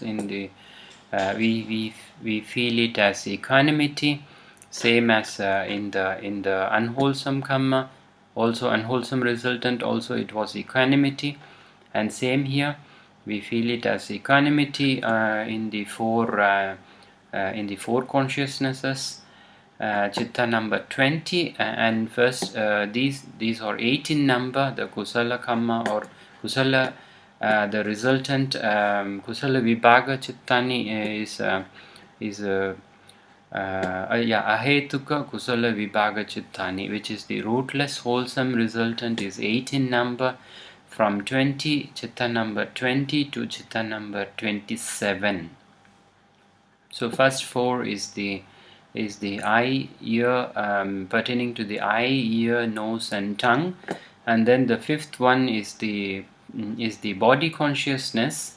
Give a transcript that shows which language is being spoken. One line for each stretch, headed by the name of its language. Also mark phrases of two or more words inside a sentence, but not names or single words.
English: In the we feel it as equanimity, same as in the unwholesome karma, also unwholesome resultant, also it was equanimity. And same here, we feel it as equanimity in the four consciousnesses. Chitta number 20, and first these are 8 in number. The
Pali: kusala kamma
English: or kusala, the resultant
Pali: kusala vibhaga chittani
English: is
Pali: ahetuka kusala vibhaga chittani,
English: which is the rootless wholesome resultant, is 8 in number, from 20 chitta number 20 to chitta number 27. So first 4 is the eye, ear, pertaining to the eye, ear, nose and tongue, and then the 5th one is the body consciousness.